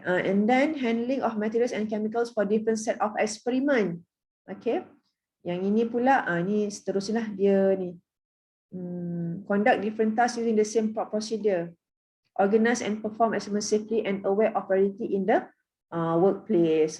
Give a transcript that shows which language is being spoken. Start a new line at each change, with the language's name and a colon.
English: And then handling of materials and chemicals for different set of experiment.
Malay: Okay, yang ini pula ni seterusnya dia ni.
English: Conduct different tasks using the same procedure. Organize and perform experiment safely and aware of priority in the workplace.